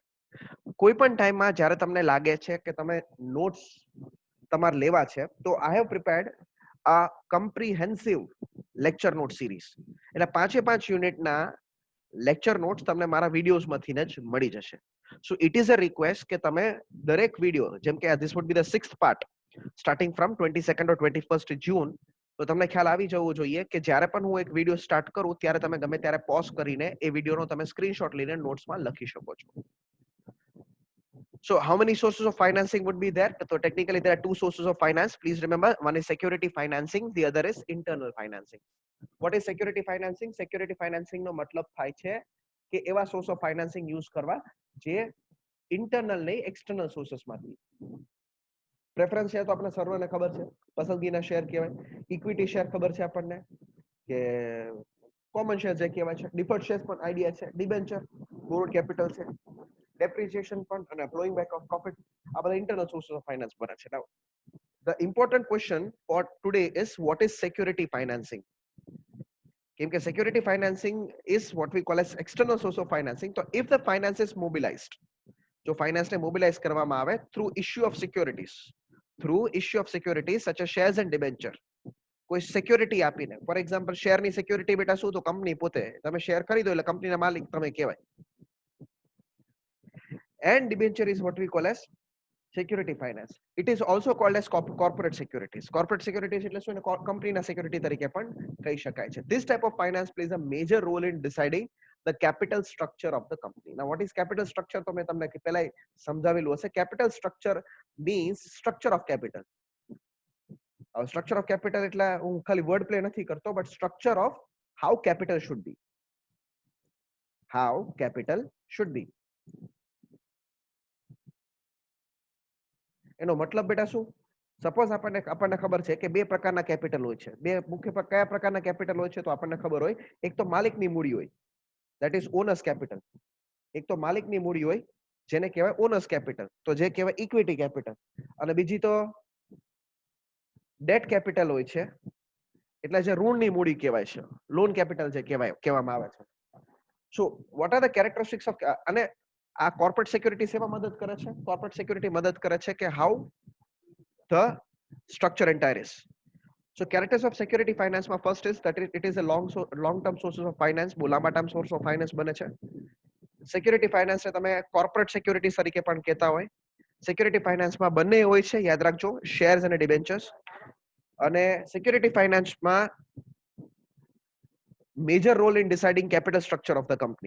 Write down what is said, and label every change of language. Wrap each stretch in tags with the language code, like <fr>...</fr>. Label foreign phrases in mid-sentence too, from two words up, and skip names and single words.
<gu>કોઈ પણ ટાઈમમાં જ્યારે તમને લાગે છે કે તમે નોટ્સ તમારે લેવા છે, તો</gu> <en>I have prepared a comprehensive lecture note series.</en> <gu>એટલે 5 યુનિટના</gu> <en>lecture notes</en> <gu>તમને મારા વિડીયોઝમાંથી જ મળી જશે.</gu> <en>so it is a request</en> <gu>કે તમે દરેક વિડીયો, જેમ કે</gu> <en>this would be the 6th part starting from 22nd or 21st June,</en> <gu>તો તમને ખ્યાલ આવી જવો જોઈએ કે જ્યારે પણ હું એક વિડીયો સ્ટાર્ટ કરું ત્યારે તમે ગમે ત્યારે પોઝ કરીને એ વિડીયોનો તમે સ્ક્રીનશોટ લઈને નોટ્સમાં લખી શકો છો.</gu> <en>So how many sources of financing would be there? So technically there are two sources of finance. Please remember, one is security financing, the other is internal financing. What is security financing? Security financing</en> <gu>નો મતલબ થાય છે કે એવા</gu> <en>source of financing use</en> <gu>કરવા જે ઇન્ટરનલ નહીં,</gu> <en>external sources</en> <gu>માંથી.</gu> <en>preference share</en> <gu>તો આપણે સર્વને ખબર છે, પસંદગીના શેર કહેવાય.</gu> <en>equity share</en> <gu>ખબર છે આપણને કે</gu> <en>common share</en> <gu>જે કહેવાય છે.</gu> <en>deferred share</en> <gu>પણ આઈડિયા છે.</gu> <en>debenture, borrowed capital</en> <gu>છે.</gu> <en>depreciation fund and flowing back of profit,</en> <gu>આ બધા</gu> <en>internal sources of finance</en> <gu>બને છે.</gu> <en>Now the important question for today is, what is security financing?</en> <gu>કેમ કે</gu> <en>security financing is what we call as external source of financing. So if the finance is mobilized, જો finance ને mobilize</en> <gu>કરવામાં આવે</gu> <en>through issue of securities such as shares and debenture,</en> <gu>કોઈ સિક્યોરિટી આપીને,</gu> <en>for example</en> <gu>શેરની સિક્યોરિટી બેટા શું? તો કંપની પોતે. તમે શેર ખરીદો એટલે કંપનીના માલિક તમે કહેવાય.</gu> <en>And debenture is what we call as security finance. It is also called as corporate securities. Corporate securities</en> <gu>એટલે શું? કંપનીના સિક્યુરિટી તરીકે પણ કહી શકાય છે.</gu> <en>This type of finance plays a major role in deciding the capital structure of the company. Now what is capital structure?</en> <gu>તો મેં તમને પહેલા સમજાવેલું હશે.</gu> <en>Capital structure means structure of capital. Structure of capital</en> <gu>એટલે હું ખાલી</gu> <en>word play</en> <gu>નથી કરતો,</gu> <en>but structure of how capital should be. How capital should be.</en> <gu>એનો મતલબ બેટા શું? સપોઝ આપણને ખબર છે કે બે પ્રકારના કેપિટલ હોય છે. બે મુખ્ય કયા પ્રકારના કેપિટલ હોય છે? તો આપણને ખબર હોય, એક તો માલિકની મૂડી હોય,</gu> <en>that is owners capital.</en> <gu>એક તો માલિકની મૂડી હોય જેને કહેવાય</gu> <en>owners capital,</en> <gu>તો જે કહેવાય</gu> <en>equity capital.</en> <gu>અને બીજી તો</gu> <en>debt capital</en> <gu>હોય છે, એટલે જે ઋણની મૂડી કહેવાય છે,</gu> <en>loan capital</en> <gu>જે કહેવામાં આવે છે.</gu> <en>so what are the characteristics of,</en> <gu>અને આ</gu> <en>corporate security</en> <gu>સેવા મદદ કરે છે?</gu> <en>corporate security</en> <gu>મદદ કરે છે કે</gu> <en>how the structure entire is. So characters of security finance માં first is that it is a long term sources of finance.</en> <gu>બહુ લાંબા</gu> <en>term source of finance</en> <gu>બને છે.</gu> <en>security finance</en> <gu>ને તમે</gu> <en>corporate security</en> <gu>તરીકે પણ કહેતા હોય.</gu> <en>security financeમાં</en> <gu>બંને હોય છે, યાદ રાખજો, શેર્સ અને ડિબેન્ચર્સ.</gu> <en>અને security financeમાં major role in deciding capital structure of the company.</en>